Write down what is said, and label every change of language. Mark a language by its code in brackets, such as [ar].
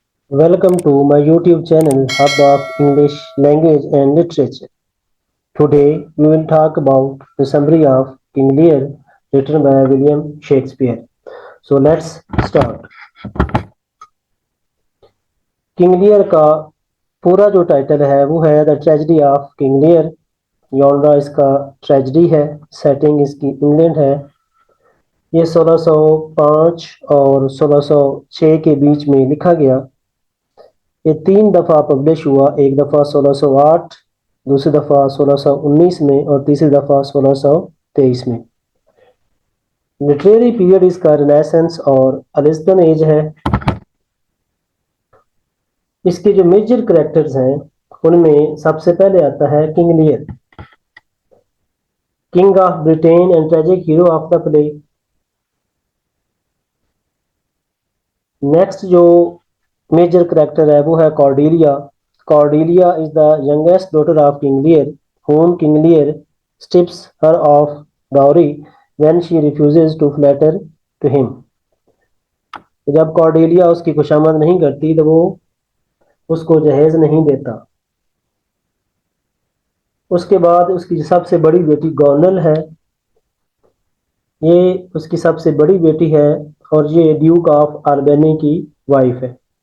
[en] Welcome to my YouTube channel, Hub of English Language and Literature. Today we will talk about the summary of King Lear written by William Shakespeare. So let's start. [hi] King Lear का पूरा जो title है वो है the tragedy of King Lear. Genre इसका tragedy है। Setting इसकी England है। ये 1605 और 1606 के बीच में लिखा गया। ये 3 दफ़ा पब्लिश हुआ, एक दफ़ा 1608, दूसरी दफ़ा 1619 में और तीसरी दफ़ा 1623 में। लिटरेरी पीरियड इसका रिनेसेंस और एलिज़ाबेथन एज है। इसके जो मेजर कैरेक्टर्स हैं उनमें सबसे पहले आता है King Lear, [en] King of Britain and tragic hero of the play. [hi] Next जो मेजर कैरेक्टर है वो है Cordelia. [en] Cordelia is the youngest daughter of king Lear, whom King Lear strips her of dowry when she refuses to flatter to him. [hi] जब Cordelia उसकी खुशामद नहीं करती तो वो उसको जहेज नहीं देता। उसके बाद उसकी सबसे बड़ी बेटी गॉर्नल है, ये उसकी सबसे बड़ी बेटी है और ये ड्यूक ऑफ अल्बेनी की वाइफ है।